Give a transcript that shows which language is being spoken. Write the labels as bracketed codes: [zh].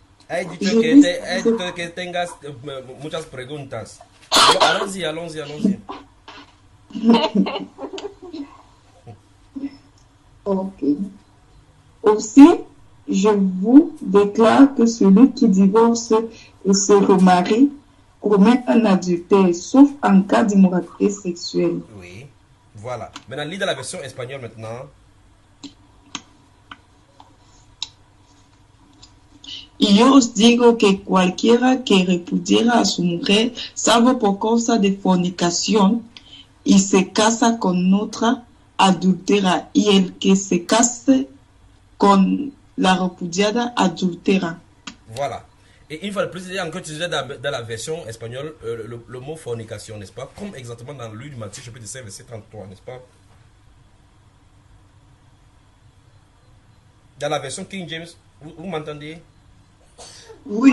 [es] He dicho que tengas muchas preguntas. [fr] Allons-y, allons-y, allons-y. Ok. Aussi, je vous déclare que celui qui divorce et se remarie commet un adultère, sauf en cas d'immoralité sexuelle. Oui, voilà. Maintenant, lis dans la version espagnole maintenant. [es] Y yo os digo que cualquiera que repudiera a su mujer, salvo por causa de fornicación, y se casa con otra, adultera, y el que se case con la repudiada, adultera. [fr] Voilà. Et une fois de plus, il y a encore utilisé dans la version espagnole le mot fornication, n'est-ce pas? Comme exactement dans le livre de Matthieu, chapitre 5, verset 33, n'est-ce pas? Dans la version King James, vous m'entendez? Oui,